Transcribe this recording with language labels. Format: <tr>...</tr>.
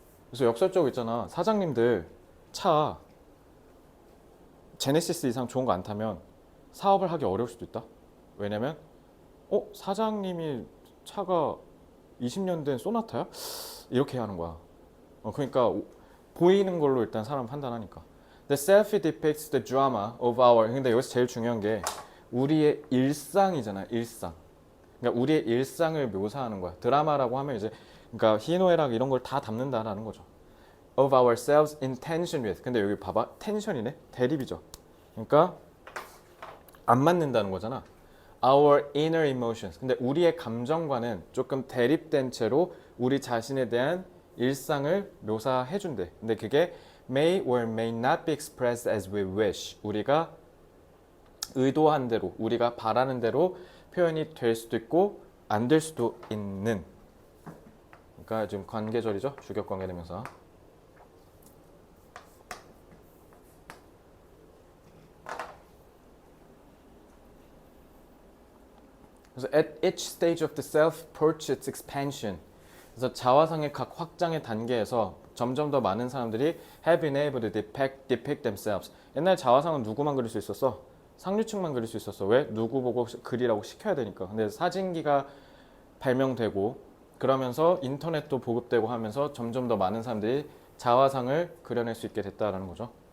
<ko>그래서 역설적으로 있잖아. 사장님들 차 제네시스 이상 좋은 거 안 타면 사업을 하기 어려울 수도 있다. 왜냐면 사장님이 차가 20년 된 소나타야? 이렇게 하는 거야. 그러니까 보이는 걸로 일단 사람 판단하니까.</ko> <en>The selfie depicts the drama of our.</en> <ko>근데 여기서 제일 중요한 게 우리의 일상이잖아. 일상. 그러니까 우리의 일상을 묘사하는 거야. 드라마라고 하면 이제 그러니까 희노애락 이런 걸 다 담는다라는 거죠.</ko> <en>Of ourselves in tension with.</en> <ko>근데 여기 봐봐. 텐션이네. 대립이죠. 그러니까 안 맞는다는 거잖아.</ko> <en>Our inner emotions.</en> <ko>근데 우리의 감정과는 조금 대립된 채로 우리 자신에 대한 일상을 묘사해 준대. 근데 그게</ko> <en>may or may not be expressed as we wish.</en> <ko>우리가 의도한 대로, 우리가 바라는 대로 표현이 될 수도 있고 안 될 수도 있는. 그러니까 지금 관계절이죠. 주격 관계대명사. 그래서</ko> <en>at each stage of the self-portrait's expansion.</en> <ko>그래서 자화상의 각 확장의 단계에서 점점 더 많은 사람들이</ko> <en>have been able to depict themselves.</en> <ko>옛날 자화상은 누구만 그릴 수 있었어? 상류층만 그릴 수 있었어. 왜? 누구 보고 그리라고 시켜야 되니까. 근데 사진기가 발명되고 그러면서 인터넷도 보급되고 하면서 점점 더 많은 사람들이 자화상을 그려낼 수 있게 됐다라는 거죠.</ko>